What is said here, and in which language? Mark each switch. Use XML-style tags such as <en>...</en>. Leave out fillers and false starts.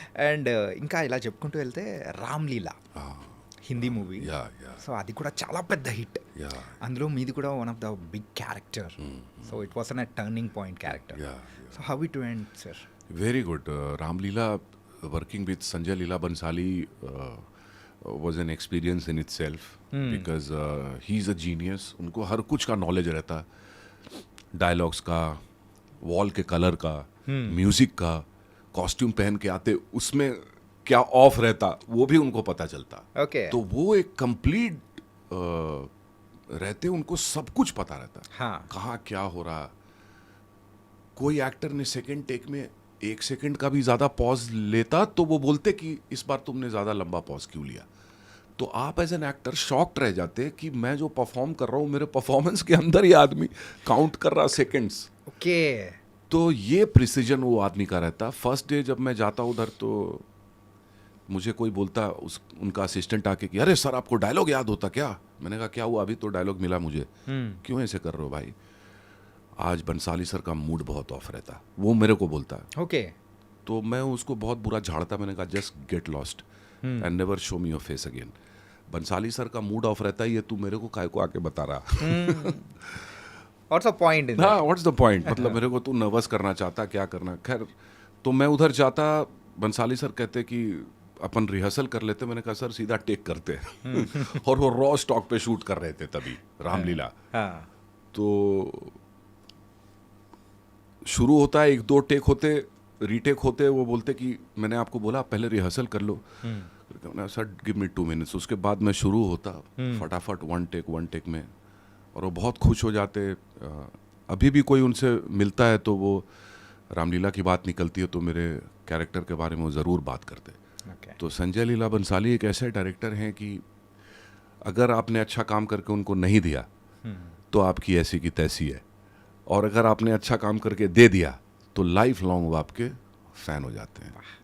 <te>And ఇంకా ఇలా చెప్పుకుంటూ వెళ్తే రామ్లీలా హిందీ మూవీ, సో అది కూడా చాలా పెద్ద హిట్. అందులో మీది కూడా</te> <en>One of the big character. So it was an turning point character. So how it went sir? Very good. Ramleela, working with Sanjay Leela Bansali was an experience in itself because he's a genius.</en> <hi>उनको हर कुछ का knowledge रहता, dialogues का, wall के colour का, music का, costume पहन के आते उसमें क्या ऑफ रहता वो भी उनको पता चलता. ओके. तो वो एक कंप्लीट रहते, उनको सब कुछ पता रहता. हाँ. कहाँ क्या हो रहा. कोई एक्टर ने सेकंड टेक में 1 सेकंड का भी ज्यादा पॉज लेता तो वो बोलते कि इस बार तुमने ज्यादा लंबा पॉज क्यों लिया. तो आप एज एन एक्टर शॉक्ड रह जाते कि मैं जो परफॉर्म कर रहा हूँ मेरे परफॉर्मेंस के अंदर ही आदमी काउंट कर रहा सेकंड्स. ओके. तो ये प्रिसीजन वो आदमी का रहता. फर्स्ट डे जब मैं जाता उधर तो मुझे कोई बोलता, उनका असिस्टेंट आके कि अरे सर आपको डायलॉग याद होता क्या. मैंने कहा क्या हुआ, अभी तो डायलॉग मिला मुझे. क्यों ऐसे कर रहे हो भाई. आज बंसाली सर का मूड बहुत ऑफ रहता, वो मेरे को बोलता. ओके. तो मैं उसको बहुत बुरा झाड़ता. मैंने कहा</hi> <en>Just get lost and never show me your face again.</en> <hi>Bhansali sir का मूड ऑफ रहता है, ये तू मेरे को काय को आके बता रहा.</hi> <en>What's the point in हाँ, what's the point.</en> <hi>मतलब मेरे को तू नर्वस करना चाहता, क्या करना. खैर तो मैं उधर जाता, बंसाली सर कहते कि अपन रिहर्सल कर लेते. मैंने कहा सर सीधा टेक करते. और वो रॉ स्टॉक पे शूट कर रहे थे तभी रामलीला. तो शुरू होता है, 1-2 टेक होते, रीटेक होते. वो बोलते कि मैंने आपको बोला पहले रिहर्सल कर लो. Sir</hi> <en>Give me 2 minutes.</en> <hi>उसके बाद मैं शुरू होता फटाफट 1 टेक में. और वो बहुत खुश हो जाते. अभी भी कोई उनसे मिलता है तो वो रामलीला की बात निकलती है तो मेरे कैरेक्टर के बारे में वो ज़रूर बात करते. तो संजय लीला बंसाली एक ऐसे डायरेक्टर हैं कि अगर आपने अच्छा काम करके उनको नहीं दिया तो आपकी ऐसी की तैसी है, और अगर आपने अच्छा काम करके दे दिया तो लाइफ लॉन्ग वो आपके फैन हो जाते हैं.</hi>